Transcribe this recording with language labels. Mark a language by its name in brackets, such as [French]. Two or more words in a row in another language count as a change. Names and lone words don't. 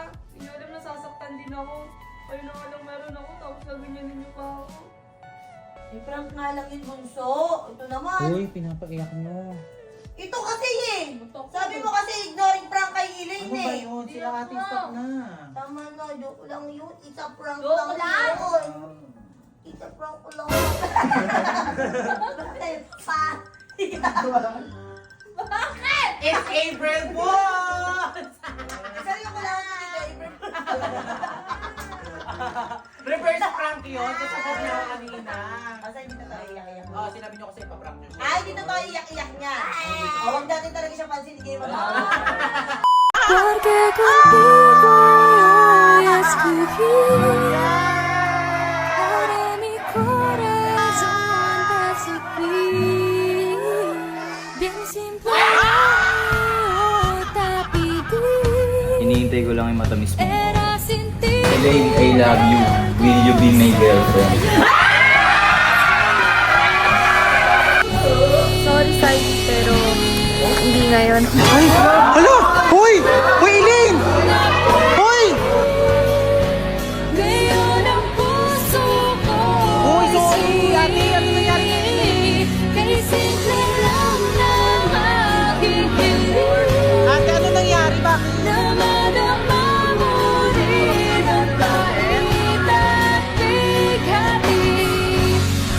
[Filipino] Hindi nyo alam nasasaktan din ako. Kayo na nga lang meron ako, tapos gaganyanin nyo pa ako. Eh, prank nga lang yun, bunso. Ito naman. Uy, pinapaiyak nyo. Ito kasi eh. Sabi mo kasi [English] ignoring prank [Filipino] kay Elaine Ano ba eh. yun? Sila ate stop na. Tama na, joke lang yun. [English] It's a prank [Filipino] Joke lang? yun. [English] It's a prank lang. [Filipino] Bakit? [English] It's April Fools! [Filipino] Seryo ko lang dito. [English] Reverse prank [Filipino] yun. Kasi sabi niya kanina. Asa hindi na tayo iyak-iyak. Oh, sinabi niyo kasi ipaprank niyo siya. Ay, dito tayo iyak-iyak niya. Huwag natin talaga siya pansin. Hindi kayo mag [Spanish] Porque contigo yo escogí. Ahora mi corazón te suplir. Bien simple te pedí. [Filipino] Hinihintay ko lang yung matamis mo. [Spanish] Era sin ti. [English] Elaine, I love you. Will you be my girlfriend? Sorry, [Filipino] Sai, pero hindi ngayon. Ay! Hala! Hoy! Hoy, Elaine! Hoy! Ngayon ang puso ko Hoy, sorry! Ate, ano nangyari? kay simple lang ng aking hiling. Ate, ano nangyari? Bakit? Na madama mo rin ang bait at bighati.